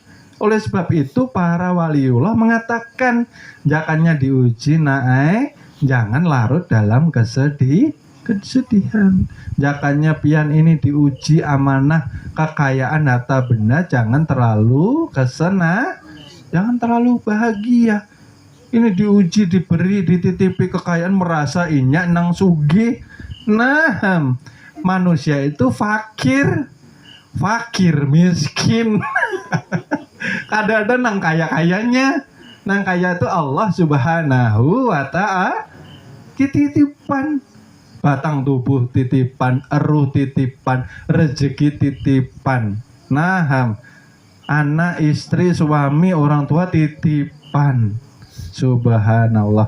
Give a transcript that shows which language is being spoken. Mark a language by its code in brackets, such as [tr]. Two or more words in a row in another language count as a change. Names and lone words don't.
[id] Oleh sebab itu para waliullah mengatakan, jangannya diuji jangan larut dalam kesedihan. Jangannya pian ini diuji amanah kekayaan harta benda, jangan terlalu jangan terlalu bahagia. Ini diuji, diberi, dititipi kekayaan, merasa [bjn] inyak nang sugih. [id] Nah, manusia itu fakir miskin. Kadang-kadang nang kaya-kayanya, nang kaya itu Allah [ar] Subhanahu wa Ta'ala [id] titipan. Batang tubuh titipan, ruh titipan, rezeki titipan. Nah, anak, istri, suami, orang tua titipan. Subhanallah.